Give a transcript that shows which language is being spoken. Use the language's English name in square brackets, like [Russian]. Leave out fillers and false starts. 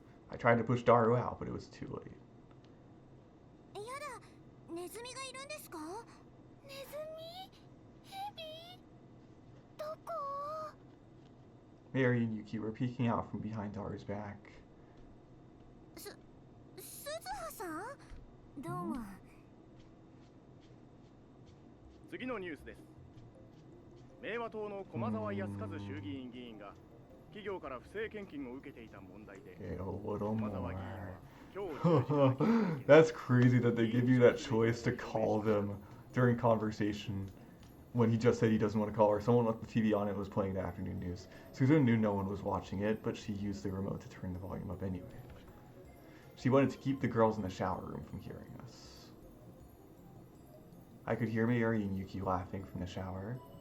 [English] I tried to push Daru out, but it was too late. [Japanese] やだ、ネズミがいるんですか？ネズミ？ヘビ？どこ？ Mayuri and Yuki were peeking out from behind Daru's back. 鈴葉さん？どうも。次のニュースです。明和党の駒沢康和衆議院議員が企業から不正献金を受けていた問題で、駒沢議員は今日 [English] That's crazy that they give you that choice to call them during conversation when he just said he doesn't want to call her. Someone left the TV on and was playing the afternoon news. Susan knew no one was watching it, but she used the remote to turn the volume up anyway. She wanted to keep the girls in the shower room from hearing us. I could hear Mayuri and Yuki laughing from the shower.